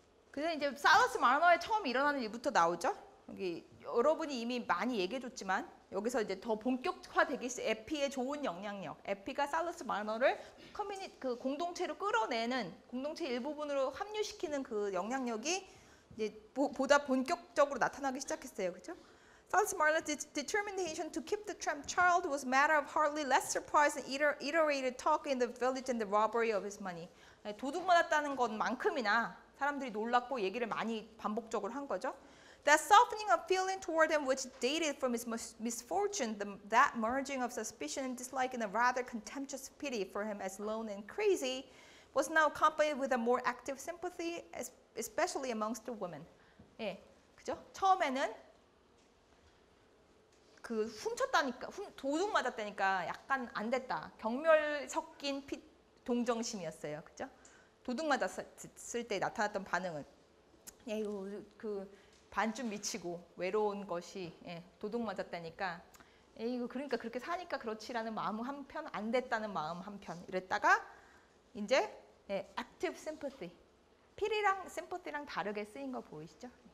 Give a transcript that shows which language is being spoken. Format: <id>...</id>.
<ko>그래서 이제 살러스 마너의 처음 일어나는 일부터 나오죠. 여기 여러분이 이미 많이 얘기해줬지만 여기서 이제 더 본격화되기 시작. 에피의 좋은 영향력. 에피가 살러스 마너를 그 공동체로 끌어내는 공동체 일부분으로 합류시키는 그 영향력이 이제 보다 본격적으로 나타나기 시작했어요. 그렇죠?</ko> <en>Salus Marno's determination to keep the trapped child was matter of hardly less surprise than iterated talk in the village and the robbery of his money.</en> <ko>도둑 맞았다는 것만큼이나 사람들이 놀랐고 얘기를 많이 반복적으로 한 거죠.</ko> <en>That softening of feeling toward him which dated from his misfortune, that merging of suspicion and dislike in a rather contemptuous pity for him as lone and crazy, was now accompanied with a more active sympathy, especially amongst the women.</en> <ko>그죠? 처음에는 그 훔쳤다니까, 도둑 맞았다니까 약간 안 됐다. 경멸 섞인 동정심이었어요. 그죠? 도둑 맞았을 때 나타났던 반응은. 에휴 그 반쯤 미치고 외로운 것이 도둑 맞았다니까 에이구 그러니까 그렇게 사니까 그렇지라는 마음 한편 안 됐다는 마음 한편 이랬다가 이제 active sympathy 필이랑 sympathy랑 다르게 쓰인 거 보이시죠?</ko>